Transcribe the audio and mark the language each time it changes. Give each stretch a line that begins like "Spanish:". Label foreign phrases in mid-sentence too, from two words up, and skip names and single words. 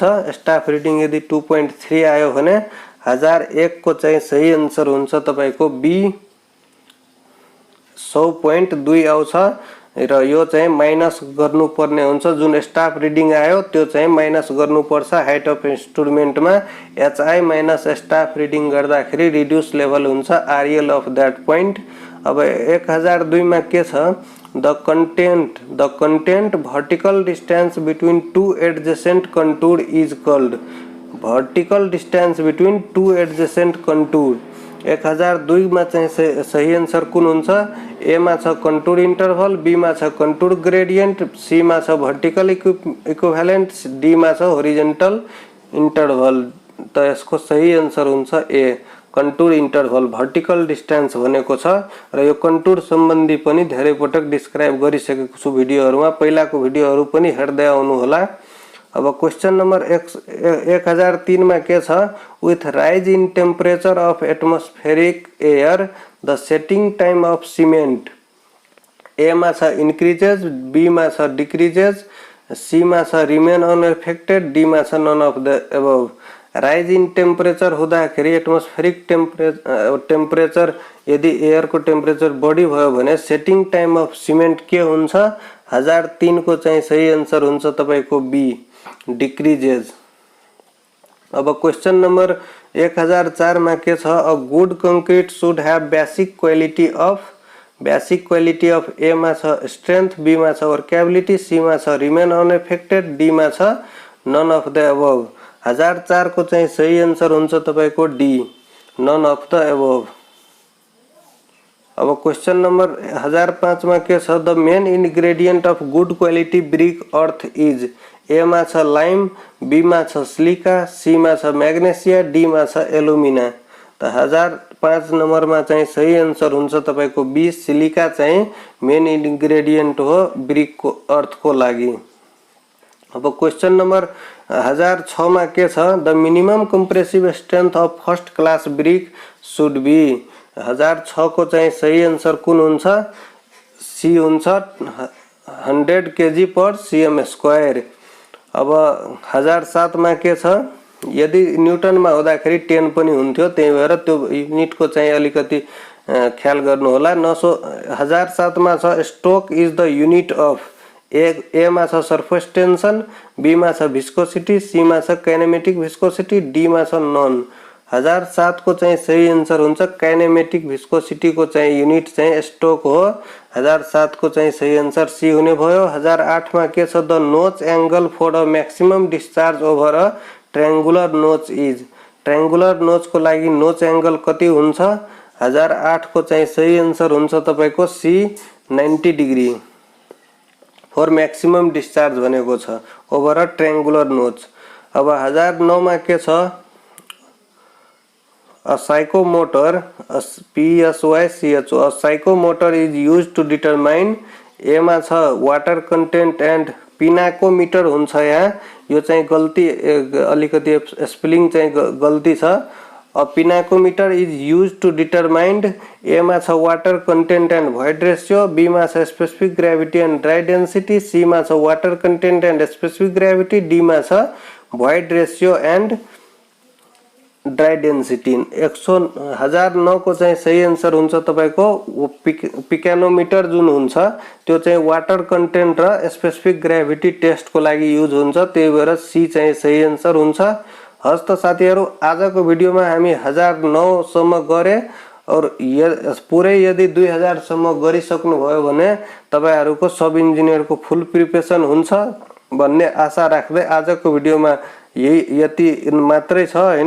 English: staff reading
Nepali: यदि 2.3 आयो भने 1001 को चाहिँ सही आन्सर हुन्छ तपाईको बी 100.2 आउँछ र यो चाहिँ माइनस गर्नुपर्ने हुन्छ। जुन
English: staff reading
Nepali: आयो त्यो चाहिँ माइनस गर्नुपर्छ
English: height of instrument.
Nepali: HI
English: minus staff reading
Nepali: गर्दाखेरि
English: reduced level
Nepali: हुन्छ RL
English: of that point.
Nepali: अब 1002 मा के छ?
English: the content vertical distance between two adjacent contour is called. vertical distance between two adjacent contour
Nepali: 1002 मा चाहिँ सही आन्सर कुन हुन्छ? ए मा छ
English: contour interval,
Nepali: बी मा छ
English: contour gradient,
Nepali: सी मा छ
English: vertical equivalent,
Nepali: डी मा छ
English: horizontal interval.
Nepali: त यसको सही आन्सर हुन्छ ए
English: contour interval. vertical distance
Nepali: भनेको छ र यो कंटूर सम्बन्धी पनि धेरै पटक डिस्क्राइब गरिसकेको छु भिडियोहरुमा। पहिलाको भिडियोहरु पनि हेर्दै आउनु होला। अब
English: question number
Nepali: 1003 में के छ?
English: with rise in temperature of atmospheric air the setting time of cement ए
Nepali: मा छ
English: increases, बी
Nepali: मा छ
English: decreases, सी
Nepali: मा छ
English: remain unaffected, डी
Nepali: मा छ
English: none of the above. rise in temperature
Nepali: हुँदाखेरि
English: atmospheric temperature
Nepali: यदि एयर को टेम्परेचर बढी भयो भने
English: setting time of cement
Nepali: के हुन्छ? 1003 को चाहिँ सही आन्सर हुन्छ तपाईको
English: B decreases.
Nepali: अब
English: question number
Nepali: 1004 में के छ?
English: a good concrete should have basic quality of ए
Nepali: मा छ
English: strength, बी
Nepali: मा छ
English: workability, सी
Nepali: मा छ
English: remain unaffected, डी
Nepali: मा छ
English: none of the above.
Nepali: 1004 को चाहिँ सही आन्सर हुन्छ तपाईको
English: D none of the above.
Nepali: अब
English: question number
Nepali: 1005 में के छ?
English: the main ingredient of good quality brick earth is ए
Nepali: मा छ
English: lime, बी
Nepali: मा छ
English: silica, सी
Nepali: मा छ
English: magnesia, डी
Nepali: मा छ
English: alumina.
Nepali: त 1005 नंबर में चाहिँ सही आन्सर हुन्छ तपाईको
English: B silica
Nepali: चाहिँ
English: main ingredient
Nepali: हो ब्रिक को अर्थ को लागि। अब
English: question number
Nepali: 1006 में के छ?
English: the minimum compressive strength of first class brick should be.
Nepali: 1006 को चाहिँ सही आन्सर कुन हुन्छ? सी हुन्छ 100 kg
English: per cm square.
Nepali: अब 1007 में के छ? यदि न्यूटन में हुँदाखेरि 10 पनि हुन्थ्यो, त्यही भएर त्यो युनिट को चाहिँ अलिकति ख्याल गर्नु होला।
English: 1007 में छ stroke is the unit of ए
Nepali: मा छ
English: surface tension, बी
Nepali: मा छ
English: viscosity, सी
Nepali: मा छ
English: kinematic viscosity, डी
Nepali: मा छ
English: none.
Nepali: 1007 को चाहिँ सही आन्सर हुन्छ
English: kinematic viscosity
Nepali: को चाहिँ युनिट चाहिँ स्ट्रोक हो। 1007 को चाहिँ सही आन्सर सी हुने भयो। 1008 में के छ?
English: the notch angle for a maximum discharge over a triangular notch is. triangular notch
Nepali: को लागि
English: notch angle
Nepali: कति हुन्छ? 1008 को चाहिँ सही आन्सर हुन्छ तपाईको सी
English: 90 degree. for maximum discharge
Nepali: भनेको छ
English: over a triangular nose.
Nepali: अब 1009 मा के छ
English: a psychomotor a PSYCHO a psychomotor is used to determine
Nepali: ए मा छ
English: water content and pinacometer
Nepali: हुन्छ यहाँ यो चाहिँ गल्ती अलिकति स्पेलिङ चाहिँ गल्ती छ।
English: A pinacometer is used to determine A
Nepali: मा छ
English: water content and void ratio, B
Nepali: मा छ
English: specific gravity and dry density, C
Nepali: मा छ
English: water content and specific gravity, D
Nepali: मा छ
English: void ratio and dry density।
Nepali: 1009 को चाहिँ सही आन्सर हुन्छ तपाईको पिकानोमिटर जुन हुन्छ त्यो चाहिँ
English: water content
Nepali: र
English: specific gravity test
Nepali: को लागि युज हुन्छ, त्यही भएर सी चाहिँ सही आन्सर हुन्छ। हस् त साथीहरु, आजको भिडियोमा हामी 1009 सम्म गरे और पुरै यदि 2000 सम्म गरिसक्नु भयो भने तपाईहरुको
English: sub engineer full preparation
Nepali: हुन्छ भन्ने आशा राख्दै आजको भिडियोमा यति मात्रै छ हैन।